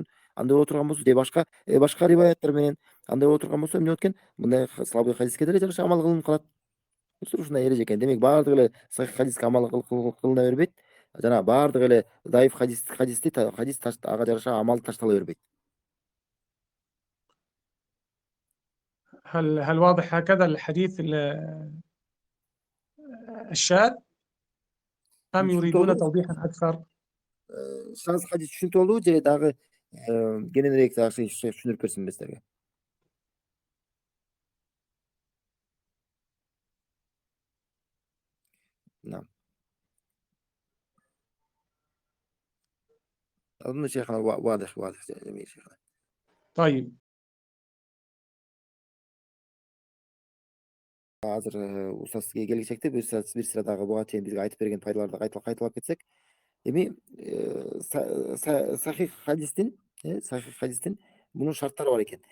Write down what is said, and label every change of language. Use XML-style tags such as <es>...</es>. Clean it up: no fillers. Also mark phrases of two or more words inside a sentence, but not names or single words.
<ky>Андай боло турган болсо, же башка риваяттар менен андай боло турган болсо эмне болот экен? Мындай слабый хадиске деле жараша амал кылынып калат. Ушундай эреже экен. Демек баардык эле сахих хадиске амал кылына бербейт. Жана баардык эле даиф хадисти ага жараша амал таштала бербейт.</ky> <ar>هل واضح هكذا الحديث الشاذ أم يريدون توضيحا أكثر؟</ar> <ky>Шаз хадис түшүнүктүү болдубу же дагы кененирээк дагы түшүндүрүп берсинби силерге?</ky> <ar>أظن شيخنا واضح جميل شيخنا. طيب</ar> <ky>Азыр устаз сизге келгичекте бир сыра дагы буга чейин бизге айтып берген пайдаларды кайталап кетсек. Эми сахих хадистин мунун шарттары бар экен.</ky>